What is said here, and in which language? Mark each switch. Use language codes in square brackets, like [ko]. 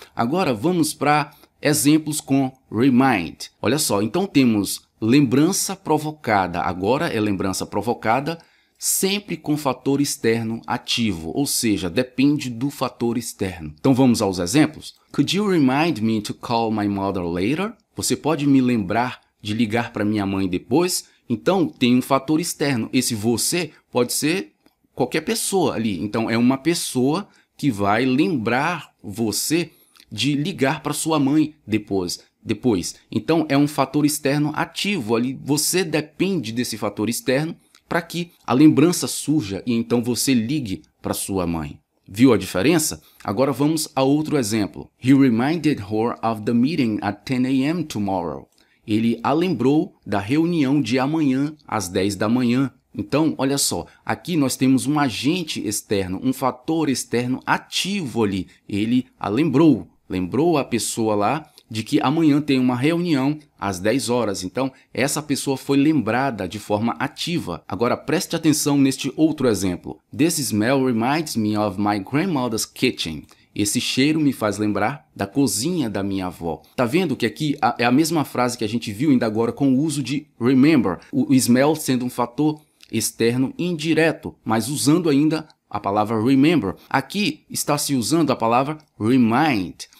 [pt] Agora vamos para exemplos com remind. Olha só, então temos lembrança provocada, agora é lembrança provocada, sempre com fator externo ativo, ou seja, depende do fator externo. Então vamos aos exemplos. [en] Could you remind me to call my mother later? [pt] Você pode me lembrar de ligar para minha mãe depois? Então tem um fator externo. Esse você pode ser qualquer pessoa ali. Então é uma pessoa que vai lembrar você de ligar para sua mãe depois. Então é um fator externo ativo ali. Você depende desse fator externo para que a lembrança surja e então você ligue para sua mãe. Viu a diferença? Agora vamos a outro exemplo. [en] He reminded her of the meeting at 10 a.m. tomorrow. [pt] Ele a lembrou da reunião de amanhã às 10 da manhã. Então, olha só, aqui nós temos um agente externo, um fator externo ativo ali. Ele a lembrou a pessoa lá de que amanhã tem uma reunião às 10 horas. Então, essa pessoa foi lembrada de forma ativa. Agora, preste atenção neste outro exemplo. [en] This smell reminds me of my grandmother's kitchen. [pt] Esse cheiro me faz lembrar da cozinha da minha avó. Tá vendo que aqui é a mesma frase que a gente viu ainda agora com o uso de remember. O smell sendo um fator externo indireto, mas usando ainda a palavra remember. Aqui está se usando a palavra remind.